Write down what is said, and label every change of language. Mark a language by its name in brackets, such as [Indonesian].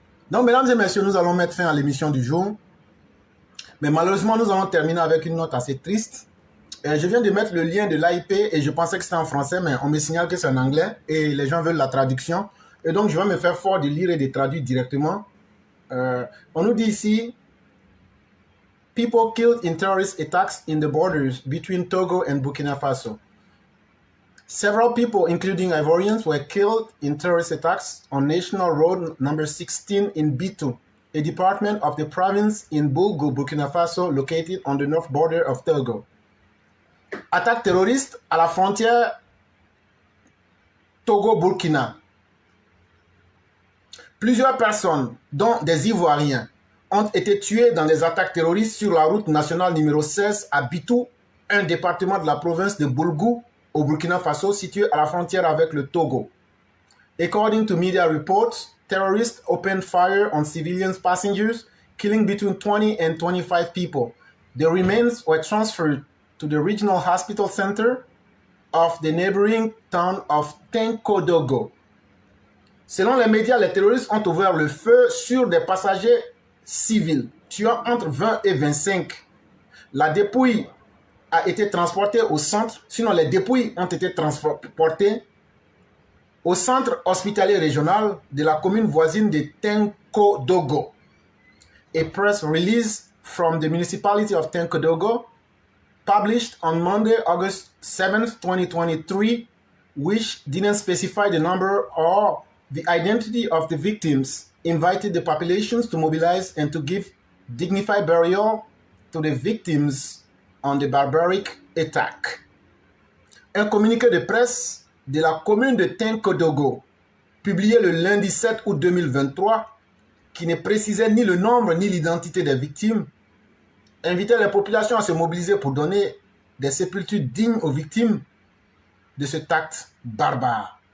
[French] Donc, mesdames et messieurs, nous allons mettre fin à l'émission du jour. Mais malheureusement, nous allons terminer avec une note assez triste. Je viens de mettre le lien de l'AIP et je pensais que c'était en français, mais on me signale que c'est en anglais et les gens veulent la traduction. Et donc, je vais me faire fort de lire et de traduire directement. On nous dit ici, [English] people killed in terrorist attacks in the borders between Togo and Burkina Faso. Several people, including Ivorians, were killed in terrorist attacks on National Road number 16 in Bitou, a department of the province in Boulgo, Burkina Faso, located on the north border of Togo. [French] Attaque terroriste à la frontière Togo-Burkina. Plusieurs personnes, dont des Ivoiriens, ont été tuées dans des attaques terroristes sur la route nationale numéro 16 à Bitou, un département de la province de Boulgou, au Burkina Faso, situé à la frontière avec le Togo. [English] According to media reports, terrorists opened fire on civilian passengers, killing between 20 and 25 people. The remains were transferred to the regional hospital center of the neighboring town of Tenkodogo. [French] Selon les médias, les terroristes ont ouvert le feu sur des passagers civils, tuant entre 20 et 25. La dépouille a été transportée au centre, sinon les dépouilles ont été transportées au centre hospitalier régional de la commune voisine de Tenkodogo. [English] A press release from the municipality of Tenkodogo, published on Monday, August 7th, 2023, which didn't specify the number or the identity of the victims, invited the populations to mobilize and to give dignified burial to the victims on the barbaric attack. [French] Un communiqué de presse de la commune de Tenkodogo, publié le lundi 7 août 2023, qui ne précisait ni le nombre ni l'identité des victimes, invitait les populations à se mobiliser pour donner des sépultures dignes aux victimes de cet acte barbare.